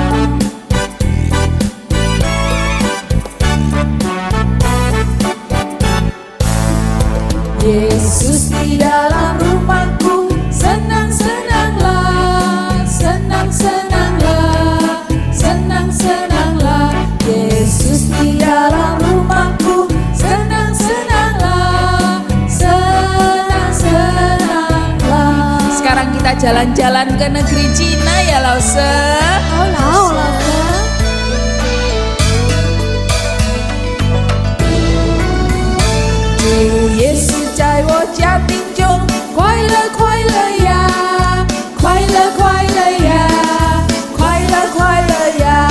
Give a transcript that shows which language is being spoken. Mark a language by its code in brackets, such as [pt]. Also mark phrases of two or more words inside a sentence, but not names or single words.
[id] Yesus di dalam rumahku, senang-senanglah, senang-senanglah, senang-senanglah. Yesus di dalam rumahku, senang-senanglah, senang-senanglah. Sekarang kita jalan-jalan ke negeri Cina ya, Lause. Halo, Lause. [zh] 主耶稣在我家庭中，快乐快乐呀，快乐快乐呀，快乐快乐呀。